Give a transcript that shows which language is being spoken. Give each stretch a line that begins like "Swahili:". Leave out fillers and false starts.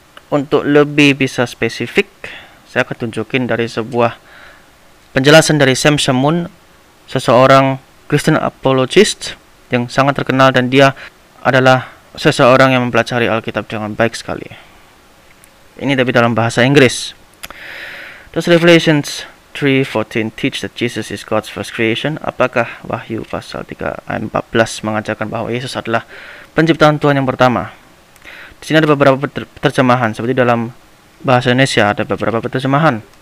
Indonesian: Untuk lebih bisa spesifik, saya akan tunjukin dari sebuah penjelasan dari Sam Shamoun, seseorang Christian apologist yang sangat terkenal, dan dia adalah seseorang yang mempelajari Alkitab dengan baik sekali. Ini tapi dalam bahasa Inggris.
English: Does Revelations 3:14 teach that Jesus is God's first creation?
Indonesian: Apakah Wahyu pasal 3 ayat 14 mengajarkan bahwa Yesus adalah penciptaan Tuhan yang pertama? Di sini ada beberapa terjemahan, seperti dalam bahasa Indonesia ada beberapa terjemahan.